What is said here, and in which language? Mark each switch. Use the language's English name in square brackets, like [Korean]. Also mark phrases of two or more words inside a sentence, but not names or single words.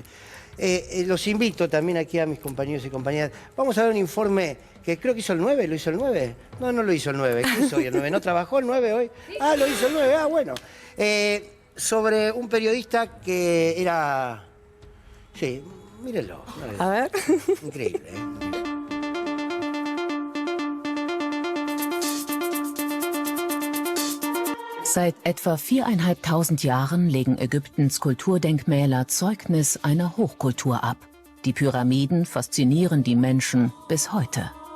[Spanish] Los invito también aquí a mis compañeros y compañeras. Vamos a ver un informe que creo que hizo el 9, ¿lo hizo el 9? No, no lo hizo el 9. ¿Qué hizo hoy el 9? ¿No trabajó el 9 hoy? Ah, lo hizo el 9, bueno. Sobre un periodista que era... Sí, mírenlo. A ver. Increíble, ¿eh? [German] Seit etwa 4.500 Jahren legen Ägyptens Kulturdenkmäler Zeugnis einer Hochkultur ab. Die Pyramiden faszinieren die Menschen bis heute.